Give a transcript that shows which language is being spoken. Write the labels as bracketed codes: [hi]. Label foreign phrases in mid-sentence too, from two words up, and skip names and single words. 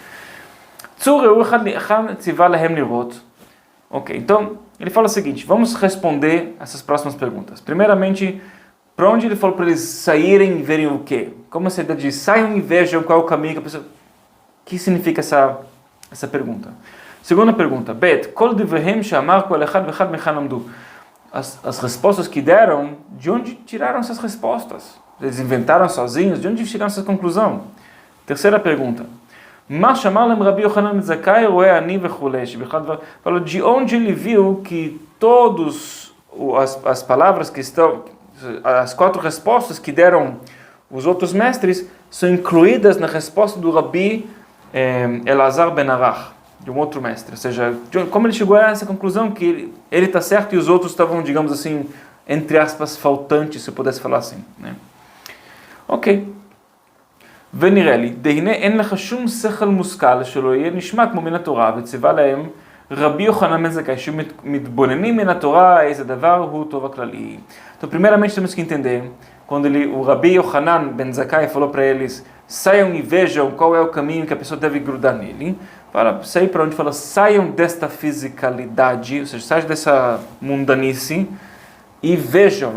[pt] Ok, então ele fala o seguinte, vamos responder essas próximas perguntas. Primeiramente, para onde ele falou para eles saírem e verem o quê? Como essa ideia de saiam e vejam qual é o caminho que a pessoa... O que significa essa pergunta? Segunda pergunta, [he] ב, כל דבריהם שאמר כל אחד ואחד מהיכן עמדו. [pt] As respostas que deram, de onde tiraram essas respostas? Eles inventaram sozinhos? De onde chegaram a essa conclusão? Terceira pergunta. [he] מאת רבי יוחנן בן זכאי רואה אני וכולה. [pt] Falou de onde ele viu que todas as palavras que estão, as 4 respostas que deram os outros mestres, são incluídas na resposta do Rabbi Elazar ben Arach, de um outro mestre. Ou seja, como ele chegou a essa conclusão que ele está certo e os outros estavam, digamos assim, entre aspas, faltantes, se eu pudesse falar assim, né? Ok. [he] ונראה לי, דהנה אין לך שום שכל מושכל שלא יהיה נשמע כמו מן התורה, וציווה להם רבי יוחנן בן זכאי, שמתבוננים מן התורה, איזה דבר הוא טוב הכללי. [pt] Então, primeiramente temos que entender, quando o Rabi Yohanan ben Zakkai falou para eles, saiam e vejam qual é o caminho que a pessoa deve grudar nele, sair para onde fala, saiam desta fisicalidade, ou seja, saiam dessa mundanice, e vejam.